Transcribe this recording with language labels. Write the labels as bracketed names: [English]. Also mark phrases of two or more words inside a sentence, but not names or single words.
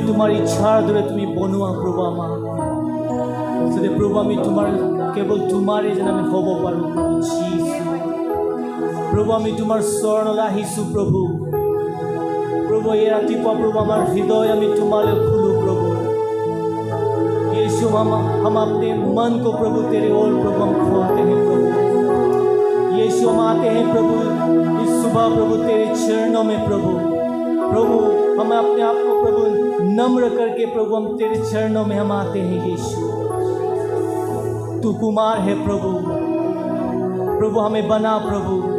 [Assamese] তোমাৰ ইচ্ছাৰ দৰে তুমি বনোৱা প্ৰভু আমাক যাতে প্ৰভু আমি তোমাৰ কেৱল তোমাৰে যেন আমি হ'ব পাৰোঁ প্ৰভু যীশু প্ৰভু আমি তোমাৰ চৰণলৈ আহিছোঁ প্ৰভু প্ৰভু এই ৰাতিপুৱা প্ৰভু আমাৰ হৃদয় আমি তোমালৈ খোলো [Hindi] प्रभु यीशु हम अपने मन को प्रभु तेरे ओर प्रभु हम खोलते हैं प्रभु यीशु हम आते हैं प्रभु इस सुबह प्रभु तेरे चरणों में प्रभु प्रभु हम अपने आप को प्रभु नम्र करके प्रभु हम तेरे चरणों में हम आते हैं यीशु तू कुमार है प्रभु प्रभु हमें बना प्रभु